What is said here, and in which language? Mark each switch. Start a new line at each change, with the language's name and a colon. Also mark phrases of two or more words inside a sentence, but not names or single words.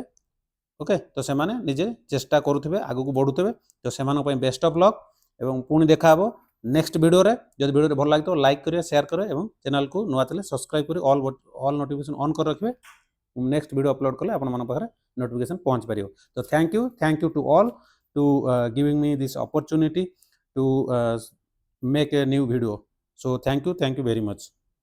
Odia: ଓକେ, ତ ସେମାନେ ନିଜେ ଚେଷ୍ଟା କରୁଥିବେ, ଆଗକୁ ବଢ଼ୁଥିବେ। ତ ସେମାନଙ୍କ ପାଇଁ
English: best of luck,
Odia: ଏବଂ ପୁଣି ଦେଖା ହେବ
English: next video.
Odia: ଯଦି ଭିଡ଼ିଓଟି ଭଲ ଲାଗିଥିବ ଲାଇକ୍ କରିବେ, ସେୟାର କରିବେ, ଏବଂ ଚ୍ୟାନେଲକୁ ନୂଆ ଥିଲେ ସବସ୍କ୍ରାଇବ୍ କରି
English: all notification on
Odia: କରି ରଖିବେ।
English: next video upload
Odia: କଲେ ଆପଣମାନଙ୍କ ପାଖରେ notification ପହଞ୍ଚି ପାରିବ।
English: ତ thank you to all to giving me this opportunity to make a new video. So thank you very much.